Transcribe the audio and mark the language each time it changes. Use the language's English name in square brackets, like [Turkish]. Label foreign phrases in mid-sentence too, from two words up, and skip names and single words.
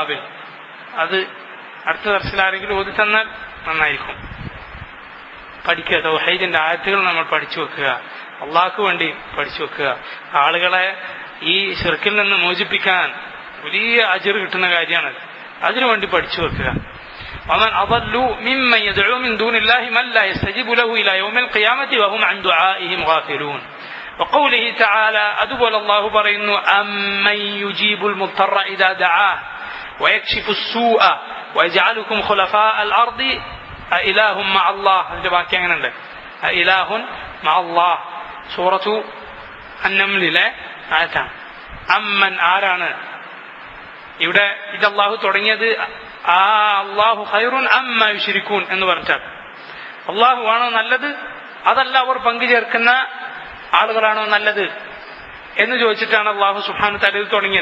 [Malayalam] അത് അടുത്ത ദർസിൽ ആരെങ്കിലും ഓതി തന്നാൽ നന്നായിരിക്കും. പഠിക്കുക, തൗഹീദിന്റെ ആയത്തുകൾ നമ്മൾ പഠിച്ചു വെക്കുക, അള്ളാഹ്ക്ക് വേണ്ടി പഠിച്ചു വെക്കുക. ആളുകളെ ഈ ശിർക്കിൽ നിന്ന് മോചിപ്പിക്കാൻ വലിയ അജ്ർ കിട്ടുന്ന കാര്യമാണ്. അതിനുവേണ്ടി പഠിച്ചു വെക്കുക. [Arabic] ومن أضل ممن يدعو من دون الله من لا يستجيب له إلى يوم القيامة وهم عن دعائهم غافلون. وقوله تعالى أدبل الله برينه أمن يجيب المضطر إذا دعاه ويكشف السوء ويجعلكم خلفاء الأرض أإله مع الله. أإله مع الله سورة النمل ആയത്താണ്. [Malayalam] അമ്മൻ ആരാണ്? ഇവിടെ ഇത് അള്ളാഹു തുടങ്ങിയത് [Arabic] الله خير أما يشركون [Malayalam] എന്ന് പറഞ്ഞാൽ അള്ളാഹു ആണോ നല്ലത്, അതല്ല അവർ പങ്കുചേർക്കുന്ന ആളുകളാണോ നല്ലത് എന്ന് ചോദിച്ചിട്ടാണ് [Arabic] الله سبحانه و تعالى [Malayalam] തുടങ്ങിയത്.